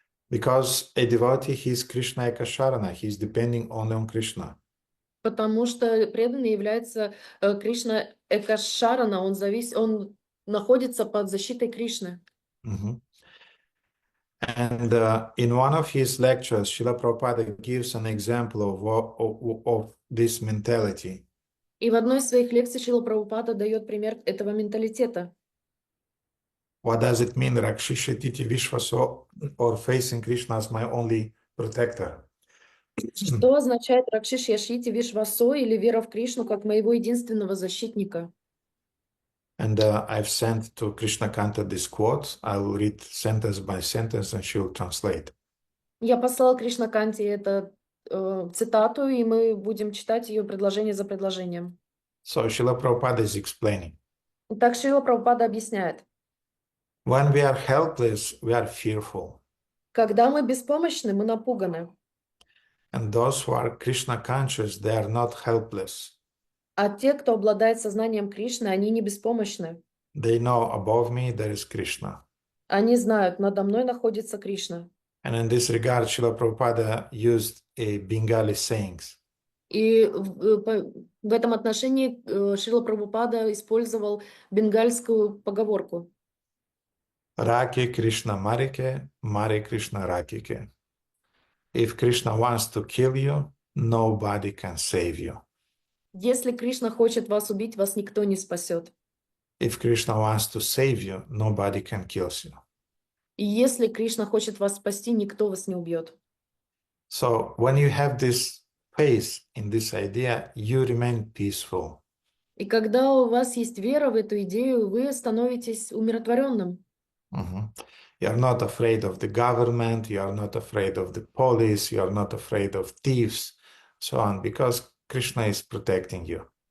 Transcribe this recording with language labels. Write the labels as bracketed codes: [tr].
[en] Because a devotee, he's Krishna Ekasharana, he's depending only on Krishna. [ru] Потому что преданный является Кришна Экашарана, он находится под защитой Кришны. Mm-hmm. [en] And in one of his lectures, Srila Prabhupada gives an example of this mentality. [ru] И в одной из своих лекций Шрила Прабхупада дает пример этого менталитета. [en] What does it mean, Rakshishititi Vishvaso, or facing Krishna as my only protector? [ru] Что означает Ракшиш Яшити Вишвасо или вера в Кришну как моего единственного защитника? [en] And I've sent to Krishna Kanta this quote. I will read sentence by sentence and she will translate. [ru] Я послала Кришна Канте эту цитату, и мы будем читать ее предложение за предложением. [en] So Srila Prabhupada is explaining. [ru] Так Шрила Прабхупада объясняет. [en] When we are helpless, we are fearful. [ru] Когда мы беспомощны, мы напуганы. [en] And those who are Krishna conscious, they are not helpless. [ru] А те, кто обладает сознанием Кришны, они не беспомощны. [en] They know above me there is Krishna. [ru] Они знают, надо мной находится Кришна. [en] And in this regard, Srila Prabhupada used a Bengali sayings. [ru] И в этом отношении Шрила Прабхупада использовал бенгальскую поговорку. [bn] Rake Krishna Marike, Mare Krishna Rakike. [en] If Krishna wants to kill you, nobody can save you. [ru] Если Кришна хочет вас убить, вас никто не спасет. [en] If Krishna wants to save you, nobody can kill you. [ru] И если Кришна хочет вас спасти, никто вас не убьет. [en] So when you have this faith in this idea, you remain peaceful. [ru] И когда у вас есть вера в эту идею, вы становитесь умиротворенным. [en] You are not afraid of the government, you are not afraid of the police, you are not afraid of thieves, so on, because Krishna is protecting you.